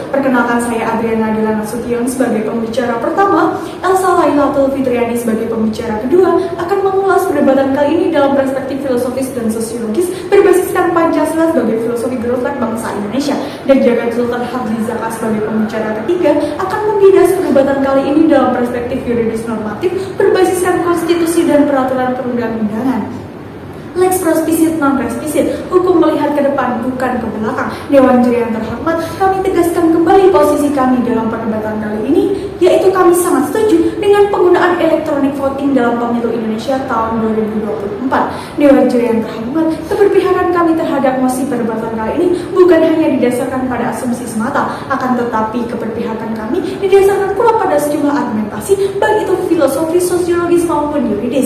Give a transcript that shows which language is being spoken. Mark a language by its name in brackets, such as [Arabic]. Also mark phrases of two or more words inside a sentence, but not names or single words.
[Indonesian] Perkenalkan, saya Adriana Dila Nasution sebagai pembicara pertama, Elsa Lailatul Fitriani sebagai pembicara kedua, akan mengulas perdebatan kali ini dalam perspektif filosofis dan sosiologis berbasiskan Pancasila sebagai filosofi gerolak bangsa Indonesia, dan Jagat Sultan Hamdi Zaka sebagai pembicara ketiga akan membidas perdebatan kali ini dalam perspektif yuridis normatif berbasiskan konstitusi dan peraturan perundang-undangan. [Latin] Lex prospisit non respisit, [Indonesian] hukum melihat ke depan bukan ke belakang. Dewan Juri yang terhormat, kami tegaskan kembali posisi kami dalam perdebatan kali ini, yaitu kami sangat setuju dengan penggunaan elektronik voting dalam pemilu Indonesia tahun 2024. Dewan Juri yang terhormat, keberpihakan kami terhadap mosi perdebatan kali ini bukan hanya didasarkan pada asumsi semata, akan tetapi keberpihakan kami didasarkan pula pada sejumlah argumentasi, baik itu filosofis, sosiologis maupun yuridis.